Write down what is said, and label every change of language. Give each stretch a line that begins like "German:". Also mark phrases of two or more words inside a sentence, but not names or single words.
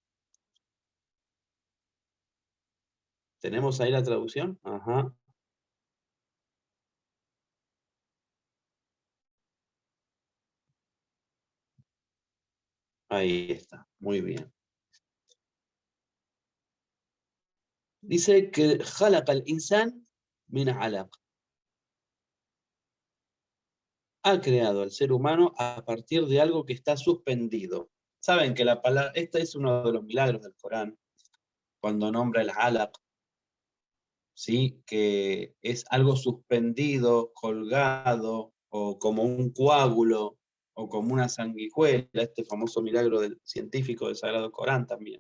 Spanish: ¿Tenemos ahí la traducción? Ajá. Ahí está, muy bien. Dice que
Arabic: خلق الإنسان من علق.
Spanish: Ha creado al ser humano a partir de algo que está suspendido. Saben que la palabra, este es uno de los milagros del Corán, cuando nombra el alaq, ¿sí? Que es algo suspendido, colgado, o como un coágulo, o como una sanguijuela, este famoso milagro del científico del Sagrado Corán también.